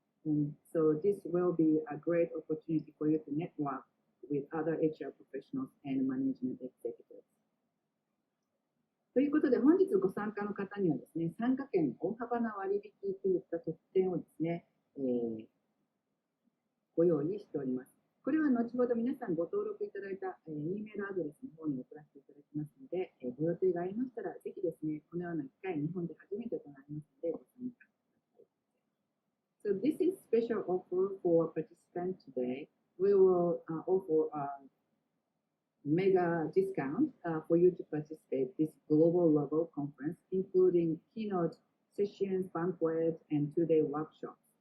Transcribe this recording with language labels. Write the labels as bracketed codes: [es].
[en] And so this will be a great opportunity for you to network with other HR professionals and management executives. [ja] ということで、本日ご参加の方にはですね、参加券大幅な割引といった特典をですね、ご用意しております。これは後ほど皆さんご登録いただいた E メールアドレスの方に送らせていただきますので、ご予定がありましたら、ぜひですね、このような機会、日本で初めてとなりますので、ご参加ください。 [en] So this is special offer for participants today. We will offer a mega discount for you to participate this global level conference, including keynote sessions, banquets, and two-day workshops.